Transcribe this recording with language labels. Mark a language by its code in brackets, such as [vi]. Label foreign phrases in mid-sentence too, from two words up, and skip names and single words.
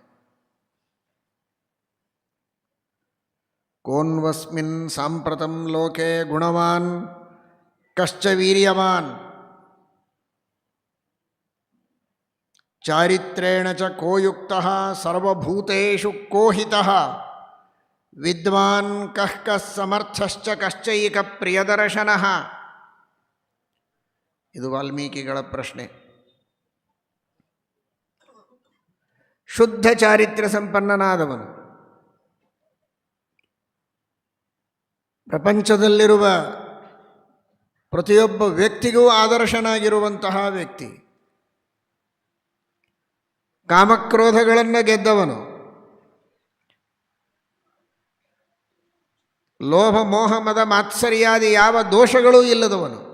[sa] ಕೋನ್ವಸ್ಮಿನ್ ಸಾಂಪ್ರತಂ ಲೋಕೆ ಗುಣವಾನ್ ಕಶ್ಚ ವೀರ್ಯವಾನ್ ಚಾರಿತ್ರೇಣ ಚ ಕೋಯುಕ್ತಃ ಸರ್ವಭೂತೇಷು ಕೋಹಿತಃ ವಿದ್ವಾನ್ ಕಃ ಕಃ ಸಮರ್ಥಶ್ಚ ಕಶ್ಚೈಕ ಪ್ರಿಯದರ್ಶನಃ. [kn] ಇದು ವಾಲ್ಮೀಕಿಗಳ ಪ್ರಶ್ನೆ. ಶುದ್ಧ ಚಾರಿತ್ರ್ಯ ಸಂಪನ್ನನಾದವನು, ಪ್ರಪಂಚದಲ್ಲಿರುವ ಪ್ರತಿಯೊಬ್ಬ ವ್ಯಕ್ತಿಗೂ ಆದರ್ಶನಾಗಿರುವಂತಹ ವ್ಯಕ್ತಿ, ಕಾಮಕ್ರೋಧಗಳನ್ನು ಗೆದ್ದವನು, ಲೋಭ ಮೋಹ ಮದ ಮಾತ್ಸರ್ಯಾದಿ ಯಾವ ದೋಷಗಳೂ ಇಲ್ಲದವನು.